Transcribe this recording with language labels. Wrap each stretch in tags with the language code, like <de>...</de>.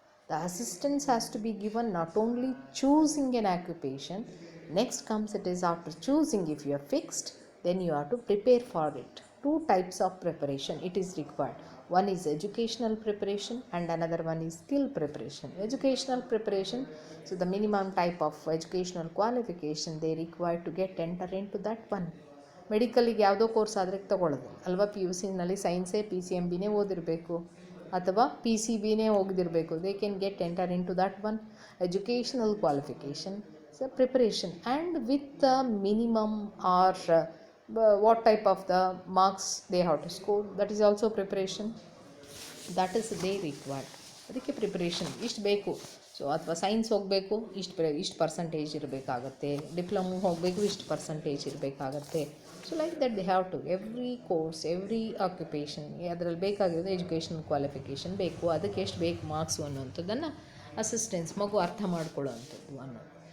<en>The assistance has to be given not only choosing an occupation, next comes it is after choosing, if you are fixed then you have to prepare for it. Two types of preparation it is required. One is educational preparation and another one is skill preparation. Educational preparation, so the minimum type of educational qualification they require to get enter into that one.</en> <kn>ಮೆಡಿಕಲಿಗೆ ಯಾವುದೋ course ಆದರೆ ತೊಗೊಳ್ಳೋದು ಅಲ್ವಾ, PUCನಲ್ಲಿ ಸೈನ್ಸೇ PCMBನೇ ಓದಿರಬೇಕು ಅಥವಾ PCBನೇ ಓದಿರಬೇಕು.</kn> <en>They can get enter into that one. Educational qualification, so preparation, and with the minimum or what type of the marks they have to score, that is also preparation, that is they required.</en> <kn>ಅದಕ್ಕೆ preparation ಇಷ್ಟು ಬೇಕು. So ಅಥವಾ science ಹೋಗಬೇಕು ಇಷ್ಟು percentage ಇರಬೇಕಾಗತ್ತೆ, diploma ಹೋಗಬೇಕು ಇಷ್ಟು percentage ಇರಬೇಕಾಗತ್ತೆ.</kn> <en>so like that they have to every course every occupation</en> <kn>ಅದರಲ್ಲಿ ಬೇಕಾಗಿರೋದು ಎಜುಕೇಷನಲ್ ಕ್ವಾಲಿಫಿಕೇಷನ್ ಬೇಕು, ಅದಕ್ಕೆ ಎಷ್ಟು ಬೇಕು ಮಾರ್ಕ್ಸು ಅನ್ನೋಂಥದ್ದನ್ನು ಅಸಿಸ್ಟೆನ್ಸ್ ಮಗು ಅರ್ಥ ಮಾಡ್ಕೊಳ್ಳೋ ಅಂಥದ್ದು ಅನ್ನೋದು.</kn>